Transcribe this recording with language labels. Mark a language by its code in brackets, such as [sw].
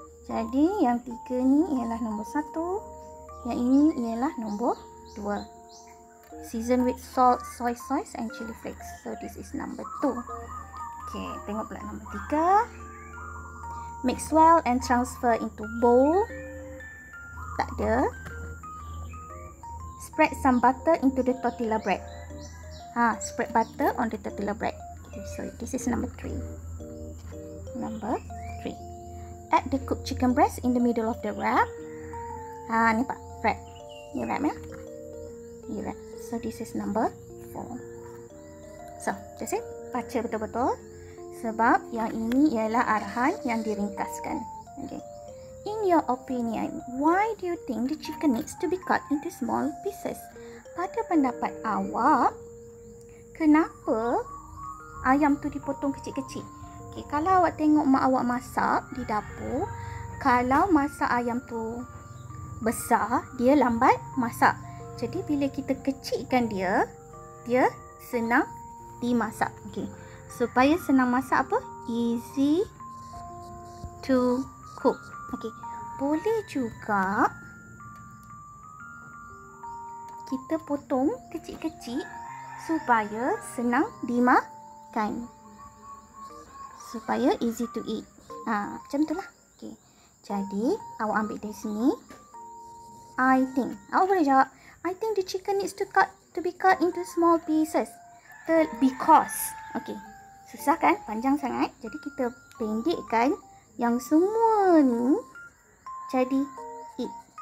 [ms] Jadi yang 3 ni ialah nombor 1. Yang ini ialah nombor 2. [en] Season with salt, soy sauce and chili flakes. So this is number 2. [ms] Okay, tengok pula nombor 3. [en] Mix well and transfer into bowl. [ms] Tak ada. [en] Spread some butter into the tortilla bread. Spread butter on the tortilla bread. Okay, so this is number 3. Number 3. Add the cooked chicken breast in the middle of the wrap. [ms] Ni pak, wrap. Ni wrap ya. Ni wrap. [en] So this is number 4. So, that's it. [ms] Baca betul-betul. Sebab yang ini ialah arahan yang diringkaskan. Okay. [en] In your opinion, why do you think the chicken needs to be cut into small pieces? [ms] Pada pendapat awak, kenapa ayam tu dipotong kecil-kecil? Okay, kalau awak tengok mak awak masak di dapur, kalau masak ayam tu besar, dia lambat masak. Jadi bila kita kecilkan dia, dia senang dimasak. Okay. Supaya senang masak apa? [en] Easy to cook. [ms] Okay. Boleh juga kita potong kecil-kecil supaya senang dimakan. Supaya [en] easy to eat. [ms] Macam tu lah. Okay. Jadi, awak ambil dari sini. [en] I think. [ms] Awak boleh jawab. [en] I think the chicken needs to be cut into small pieces. [ms] Because. Okay. Susah kan? Panjang sangat. Jadi, kita pendekkan yang semua ni jadi it.